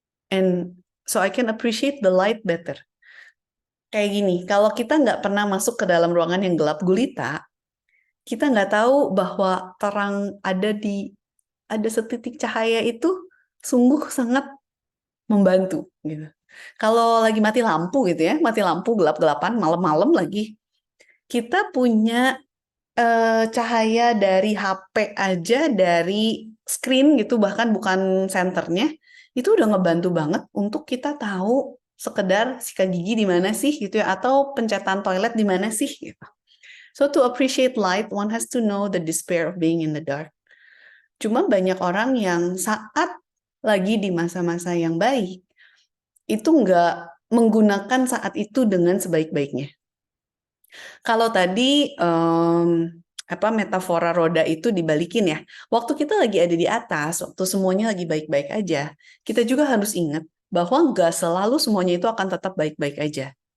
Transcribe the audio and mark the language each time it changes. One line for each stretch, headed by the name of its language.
English: And so I can appreciate the light better.
Indonesian: Kayak gini, kalau kita nggak pernah masuk ke dalam ruangan yang gelap gulita, kita nggak tahu bahwa terang ada setitik cahaya itu sungguh sangat membantu gitu. Kalau lagi mati lampu gitu ya, mati lampu gelap-gelapan malam-malam lagi, kita punya cahaya dari HP aja, dari screen gitu, bahkan bukan senternya, itu udah ngebantu banget untuk kita tahu sekedar sikat gigi di mana sih gitu ya, atau pencetan toilet di mana sih gitu.
English: So to appreciate light, one has to know the despair of being in the dark.
Indonesian: Cuma banyak orang yang saat lagi di masa-masa yang baik, itu nggak menggunakan saat itu dengan sebaik-baiknya. Kalau tadi metafora roda itu dibalikin ya. Waktu kita lagi ada di atas, waktu semuanya lagi baik-baik aja, kita juga harus ingat bahwa nggak selalu semuanya itu akan tetap baik-baik aja.